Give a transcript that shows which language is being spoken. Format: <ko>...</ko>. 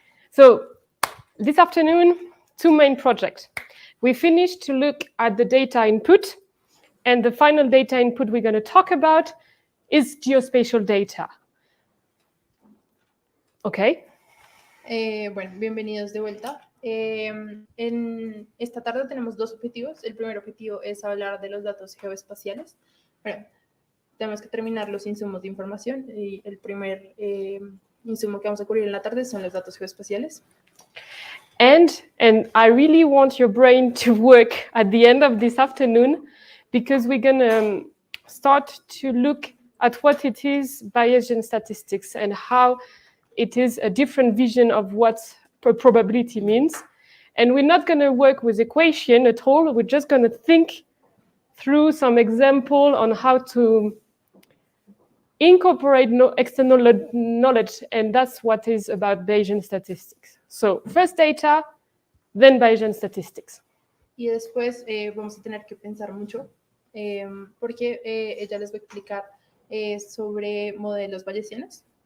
<en>So this afternoon, two main projects. We finished to look at the data input, and the final data input we're going to talk about is geospatial data. Okay.</en> <es>Bueno, bienvenidos de vuelta. En esta tarde tenemos dos objetivos. El primer objetivo es hablar de los datos geoespaciales. Bueno, tenemos que terminar los insumos de información y el primer insumo que vamos a cubrir en la tarde son los datos geoespaciales.</es> <en>And I really want your brain to work at the end of this afternoon, because we're going to start to look at what it is Bayesian statistics and how it is a different vision of what probability means. And we're not going to work with equation at all. We're just going to think through some example on how to incorporate external knowledge, and that's what is about Bayesian statistics. So first data, then Bayesian statistics.</en> <es>Y después vamos a tener que pensar mucho, porque ella les va a explicar sobre modelos bayesianos.</es>